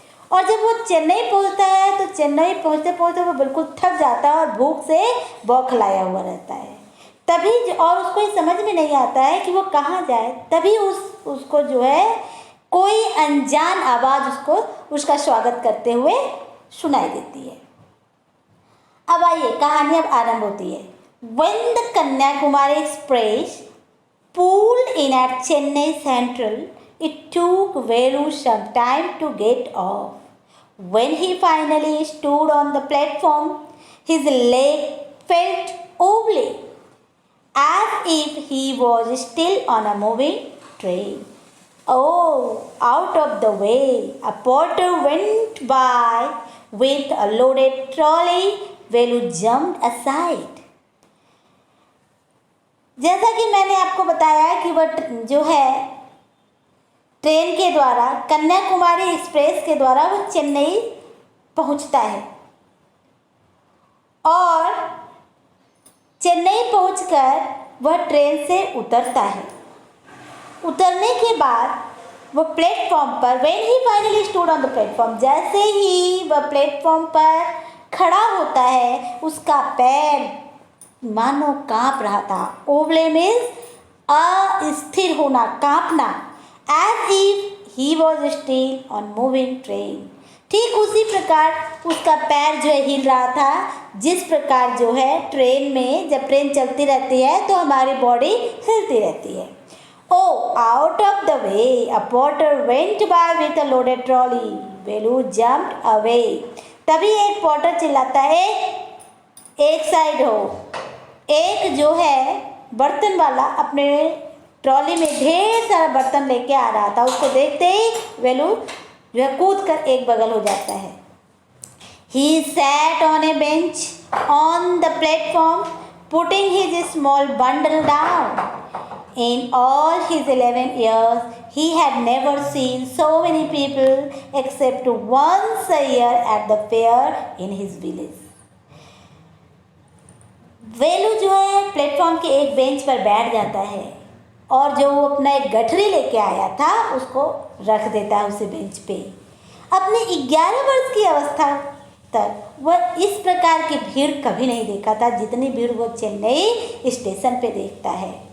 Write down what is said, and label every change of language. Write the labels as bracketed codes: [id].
[hi] और जब वो चेन्नई पहुंचता है तो चेन्नई पहुंचते पहुंचते वो बिल्कुल थक जाता है और भूख से बौखलाया हुआ रहता है। तभी और उसको ये समझ में नहीं आता है कि वो कहाँ जाए। तभी उसको जो है कोई अनजान आवाज़ उसका स्वागत करते हुए सुनाई देती है। अब आइए कहानी अब आरंभ होती है। [en] When the Kanyakumari Express pulled in at Chennai Central, it took Velu some time to get off. When he finally stood on the platform, his leg felt wobbly, as if he was still on a moving train. Oh, out of the way, a porter went by with a loaded trolley. Velu jumped aside. [hi] जैसा कि मैंने आपको बताया कि वह जो है train के द्वारा कन्याकुमारी एक्सप्रेस के द्वारा वो चेन्नई पहुंचता है और चेन्नई पहुंचकर वह ट्रेन से उतरता है। उतरने के बाद वो प्लेटफॉर्म पर [en] when he finally stood on the platform, [hi] जैसे ही वह प्लेटफॉर्म पर खड़ा होता है उसका पैर मानो कांप रहा था। [en] wobbly means [hi] अस्थिर होना, कांपना, [en] As if he was still on moving train. [hi] ठीक उसी प्रकार उसका पैर जो है हिल रहा था, जिस प्रकार जो है ट्रेन में जब ट्रेन चलती रहती है तो हमारी बॉडी हिलती रहती है। [en] Oh, out of the way, a porter went by with a loaded trolley. Velu jumped away. [hi] तभी एक पोर्टर चिल्लाता है, एक साइड हो। एक जो है बर्तन वाला अपने ट्रॉली में ढेर सारा बर्तन लेके आ रहा था। उसको देखते ही वेलू जो है कूद कर एक बगल हो जाता है। [en] He sat on a bench on the platform, putting his small bundle down. In all his 11 years, he had never seen so many people except once a year at the fair in his village. [hi] वेलू जो है platform के एक bench पर बैठ जाता है और जो वो अपना एक गठरी लेके आया था उसको रख देता है उसी बेंच पे। अपने 11 वर्ष की अवस्था तक वह इस प्रकार की भीड़ कभी नहीं देखा था जितनी भीड़ वो चेन्नई स्टेशन पे देखता है।